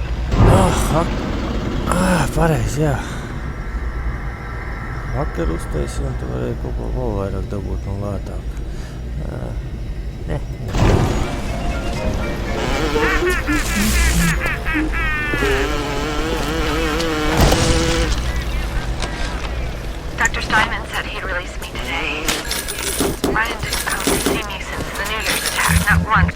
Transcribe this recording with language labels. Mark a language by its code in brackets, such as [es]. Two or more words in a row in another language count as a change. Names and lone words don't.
[lv] Pareizi, jā. Vakar uztaisīju, un tu varēji kaut ko vēl vairāk dabūt un lētāk. Ne. [en] Dr. Steinman said he'd release me today. Ryan didn't come to see me since the New Year's attack, not once.